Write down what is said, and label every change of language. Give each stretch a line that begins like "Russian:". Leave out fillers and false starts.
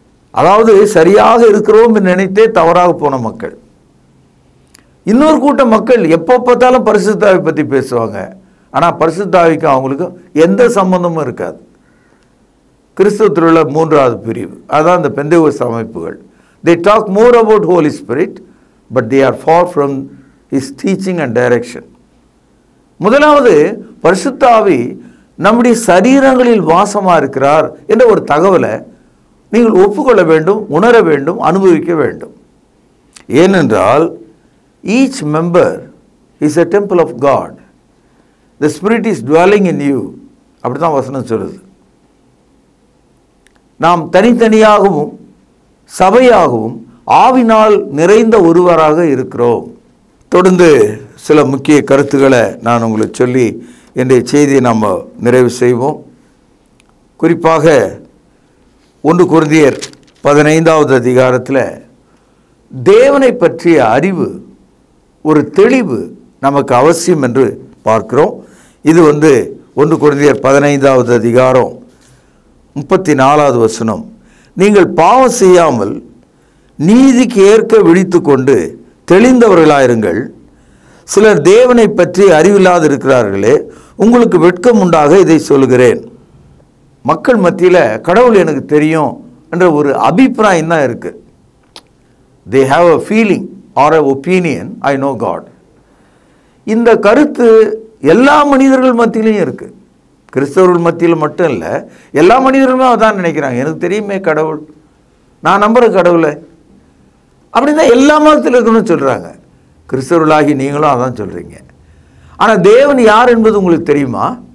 Tamil: அதாவது சரியாக இருக்கிறோம் நினைத்தே தவறாக போன மக்கள். இன்னொரு கூட்டம் மக்கள் எப்போ பார்த்தாலும் பரிசுத்தாவை பற்றி பேசுவாங்க. ஆனால் பரிசுத்தாவிக்கும் அவங்களுக்கும் எந்த சம்பந்தமும் இருக்காது. கிறிஸ்தவத்தில் உள்ள 3வது பிரிவு அதுதான் இந்த பெந்தேகோஸ்து அமைப்புகள்.
English: They talk more about Holy Spirit, but they are far from His teaching and direction.
Tamil: முதலாவது பரிசுத்தாவி நம்முடைய சரீரங்களில் வாசமாக இருக்கிறார் என்ற ஒரு தகவலை நீங்கள் ஒப்புக்கொள்ள வேண்டும், உணர வேண்டும், அனுபவிக்க வேண்டும். ஏனென்றால்
English: each member is a temple of God. The Spirit is dwelling in you.
Tamil: அப்படி தான் வசனம் சொல்லுது. நாம் தனித்தனியாகவும் சபையாகவும் ஆவினால் நிறைந்த ஒருவராக இருக்கிறோம். தொடர்ந்து சில முக்கிய கருத்துக்களை நான் உங்களுக்கு சொல்லி இன்றைய செய்தியை நாம் நிறைவு செய்வோம். குறிப்பாக 1 கொரிந்தியர் 15 தேவனை பற்றிய அறிவு, ஒரு தெளிவு நமக்கு அவசியம் என்று பார்க்கிறோம். இது 1 கொரிந்தியர் 15 34 நீங்கள் பாவம் செய்யாமல் நீதிக்கு ஏற்க விழித்து கொண்டு தெளிந்தவர்களாயிருங்கள். சிலர் தேவனை பற்றி அறிவில்லாது இருக்கிறார்களே, உங்களுக்கு வெட்கம் உண்டாக இதை சொல்கிறேன். மக்கள் மத்தியில் கடவுள் எனக்கு தெரியும் என்ற ஒரு அபிப்பிராயம் தான் இருக்கு.
English: they have a feeling or a opinion, I know God.
Tamil: இந்த கருத்து எல்லா மனிதர்கள் மத்தியிலையும் இருக்கு. கிறிஸ்தவர்கள் மத்தியில் மட்டும் இல்லை, எல்லா மனிதர்களுமே அதான் நினைக்கிறாங்க. எனக்கு தெரியுமே கடவுள், நான் நம்புகிற கடவுளை அப்படின்னா எல்லா மதத்தில் இருக்கணும்னு சொல்கிறாங்க. கிறிஸ்தவர்களாகி நீங்களும் அதான் சொல்கிறீங்க. ஆனால் தேவன் யார் என்பது உங்களுக்கு தெரியுமா?